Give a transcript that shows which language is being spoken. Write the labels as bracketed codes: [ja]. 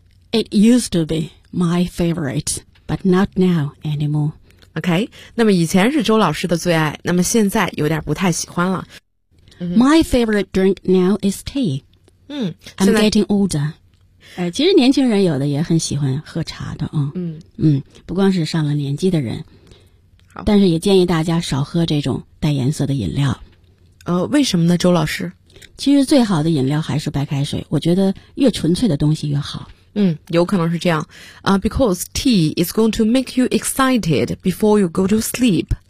[en] It used to be my favorite, but not now anymore. [zh] OK, 那么以前是周老师的最爱，那么现在有点不太喜欢了。 [en] My favorite drink now is tea. I'm getting older. [zh] 其实年轻人有的也很喜欢喝茶的啊。不光是上了年纪的人。好，但是也建议大家少喝这种带颜色的饮料。为什么呢，周老师？其实最好的饮料还是白开水，我觉得越纯粹的东西越好。有可能是这样。 [en] Because tea is going to make you excited before you go to sleep.